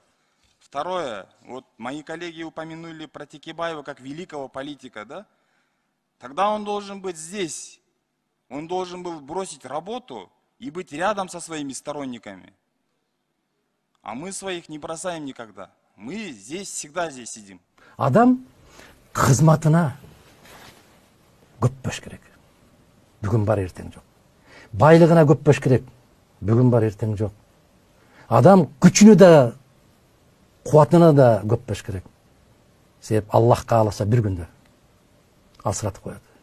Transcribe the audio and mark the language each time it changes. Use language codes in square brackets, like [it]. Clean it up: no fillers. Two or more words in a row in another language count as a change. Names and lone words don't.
[ru] Второе, вот мои коллеги упомянули про Текебаева как великого политика, да? Тогда он должен быть здесь. Он должен был бросить работу и быть рядом со своими сторонниками. А мы своих не бросаем никогда. Мы здесь, всегда здесь сидим. [ky] Адам кызматына көп баш керек. Бүгүн бар, эртең жок. Байлыгына көп баш керек. Бүгүн бар, эртең жок. Адам күчүнө да, кубатына да көп баш керек. Себеп Аллах кааласа бир күндө асыратып коет.